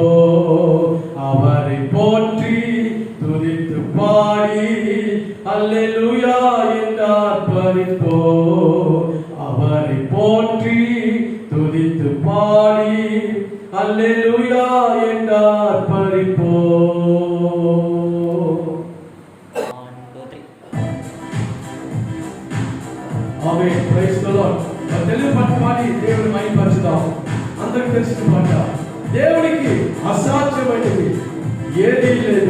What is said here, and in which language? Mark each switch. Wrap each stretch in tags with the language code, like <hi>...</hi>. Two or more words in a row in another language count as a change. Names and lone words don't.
<ta>அவரை போற்றி துதித்து பாடி அல்லேலூயா என்றார் பரிப்போ. அவரை போற்றி துதித்து பாடி அல்லேலூயா என்றார் பரிப்போ.</ta> <en>Amen. Praise the Lord.</en> <te>తెలుగు పాట పాడి దేవుని మహిమపరచుదాం. అందరికీ తెలిసిన పాట. దేవునికి అసాధ్యమైనది ఏదీ లేదు.</te>